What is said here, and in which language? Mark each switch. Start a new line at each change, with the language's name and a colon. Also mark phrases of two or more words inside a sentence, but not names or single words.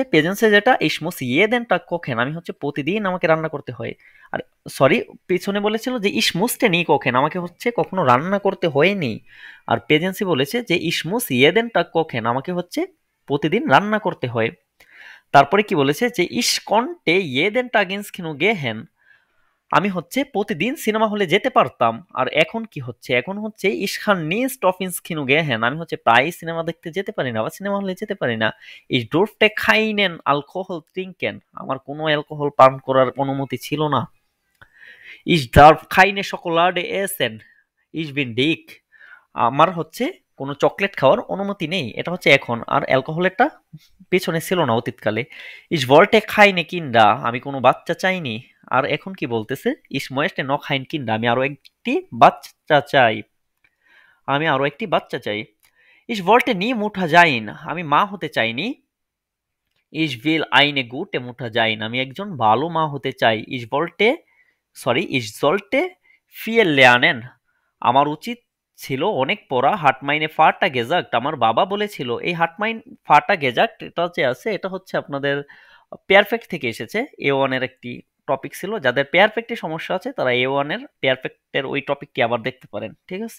Bangla: প্রেজেন্সে যেটা
German: ich muss jeden Tag kochen,
Bangla: আমি হচ্ছে প্রতিদিন আমাকে রান্না করতে হয়। আর সরি, পিছনে বলেছিল যে
German: ich musste nie kochen,
Bangla: আমাকে হচ্ছে কখনো রান্না করতে হয়নি। আর প্রেজেন্সে বলেছে যে
German: ich muss jeden Tag kochen,
Bangla: আমাকে হচ্ছে প্রতিদিন রান্না করতে হয়। তারপরে কি বলেছে যে
German: ich konnte jeden Tag ins Kino gehen,
Bangla: আমি হচ্ছে প্রতিদিন সিনেমা হলে যেতে পারতাম। আর এখন কি হচ্ছে, এখন হচ্ছে
German: ich kann nicht oft ins Kino gehen,
Bangla: আমি হচ্ছে প্রায় সিনেমা দেখতে যেতে পারি না বা সিনেমা হলে যেতে পারি না।
German: ich durfte keinen Alkohol trinken,
Bangla: আমার কোনো অ্যালকোহল পান করার অনুমতি ছিল না।
German: ich darf keine Schokolade essen, ich bin dick,
Bangla: আমার হচ্ছে কোনো চকলেট খাওয়ার অনুমতি নেই। এটা হচ্ছে এখন, আর অ্যালকোহলেরটা পেছনে ছিল না অতীতকালে।
German: ich wollte keine Kinder,
Bangla: আমি কোনো বাচ্চা চাইনি। আর এখন কি বলতেছে,
German: ich möchte noch ein Kind,
Bangla: আমি আরো একটি বাচ্চা চাই, আমি আরো একটি বাচ্চা চাই।
German: ich wollte nie Mutter sein,
Bangla: আমি মা হতে চাইনি।
German: ich will eine gute Mutter sein,
Bangla: আমি একজন ভালো মা হতে চাই।
German: ich sollte viel lernen,
Bangla: আমার উচিত ছিল অনেক পড়া।
German: hat meine Vater gesagt,
Bangla: আমার বাবা বলেছিল। এই
German: hat mein Vater gesagt
Bangla: এটা যে আছে, এটা হচ্ছে আপনাদের পেয়ারফেক্ট থেকে এসেছে। A1 এর একটি টপিক ছিল, যাদের পেয়ারফেক্টের সমস্যা আছে তারা A1 এর পেয়ারফেক্টের ওই টপিকটি আবার দেখতে পারেন, ঠিক আছে।